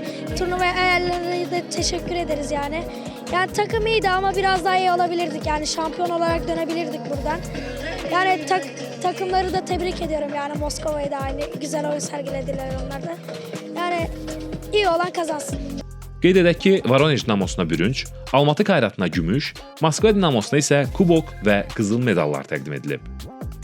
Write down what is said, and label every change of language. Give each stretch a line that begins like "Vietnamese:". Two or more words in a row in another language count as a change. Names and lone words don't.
Turkish: Turnuvaya ayarlarına da teşekkür ederiz yani. Yani takım iyiydi ama biraz daha iyi olabilirdik. Yani şampiyon olarak dönebilirdik buradan. Yani takımları da tebrik ediyorum. Yani Moskova'yı da aynı güzel oyun sergilediler onlar da. Yani iyi olan kazansın.
Azerbaijani: Qeyd edək ki, Voronej Dinamosuna bürünc, Almatı Kayratına gümüş, Moskva Dinamosuna isə kubok və qızıl medallar təqdim edilib.